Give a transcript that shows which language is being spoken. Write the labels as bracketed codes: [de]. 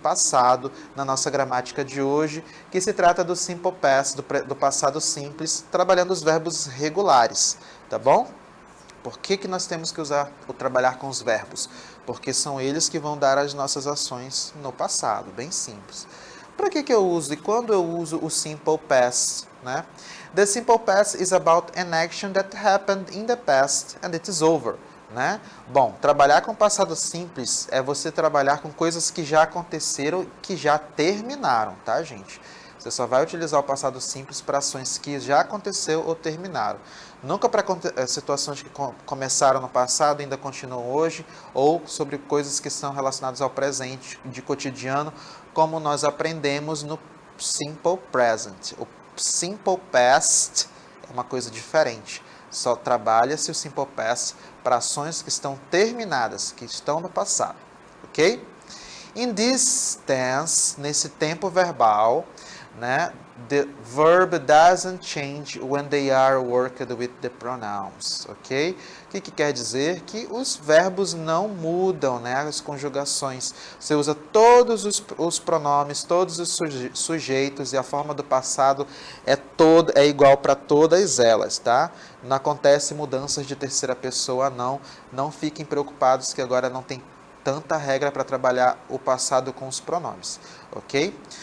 [pt] Passado, na nossa gramática de hoje, que se trata do simple past, do passado simples, trabalhando os verbos regulares, tá bom? Por que nós temos que usar ou trabalhar com os verbos? Porque são eles que vão dar as nossas ações no passado, bem simples. Para que eu uso e quando eu uso o simple past, né? [en] The simple past is about an action that happened in the past and it is over. [pt] Né? Bom, trabalhar com passado simples é você trabalhar com coisas que já aconteceram, que já terminaram, tá, gente? Você só vai utilizar o passado simples para ações que já aconteceu ou terminaram. Nunca para situações que começaram no passado e ainda continuam hoje, ou sobre coisas que são relacionadas ao presente, de cotidiano, como nós aprendemos no simple present. O simple past é uma coisa diferente. Só trabalha-se o simple past para ações que estão terminadas, que estão no passado, ok? [en] In this tense, [pt] nesse tempo verbal, né, [en] the verb doesn't change when they are worked with the pronouns, ok? [pt] O que quer dizer? Que os verbos não mudam, né, as conjugações. Você usa todos os pronomes, todos os sujeitos e a forma do passado é igual para todas elas, tá? Não acontece mudanças de terceira pessoa, não. Não fiquem preocupados que agora não tem tanta regra para trabalhar o passado com os pronomes, ok?